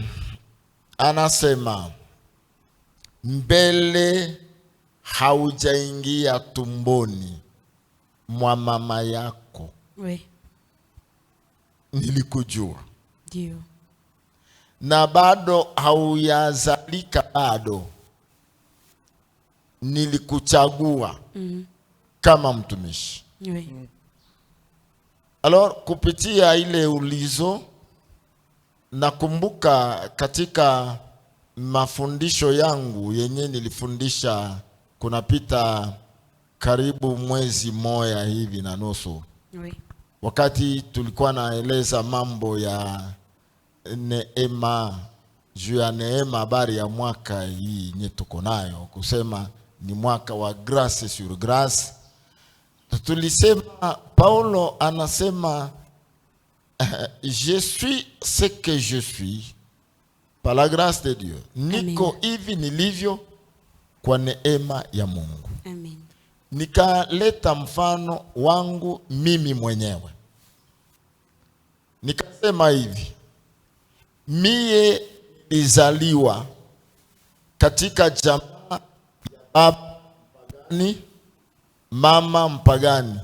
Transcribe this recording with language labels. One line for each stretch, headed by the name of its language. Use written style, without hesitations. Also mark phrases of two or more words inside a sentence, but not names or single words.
Swahili: Anasema, mbele haujaingia tumboni mwa mama yako, oui, nilikujua. Ndio. Na bado hauyazalika bado, nilikuchagua kama mtumishi. Oui. Alors kupitia ile ulizo, nakumbuka katika mafundisho yangu yenye nilifundisha kunapita karibu mwezi moja hivi na nusu. Oui. Wakati tulikuwa naeleza mambo ya neema, juu ya neema, habari ya mwaka hii nye tuko nayo, kusema ni mwaka wa
French: grâce sur grâce.
Swahili: Tulisema, Paulo anasema,
French: je suis ce que je suis par la grâce de Dieu.
Swahili: Niko hivi nilivyo kwa neema ya Mungu. Amen. Nikaleta mfano wangu mimi mwenyewe. Nikasema hivi, mie nilizaliwa katika jamaa ya baba mpagani, mama mpagani.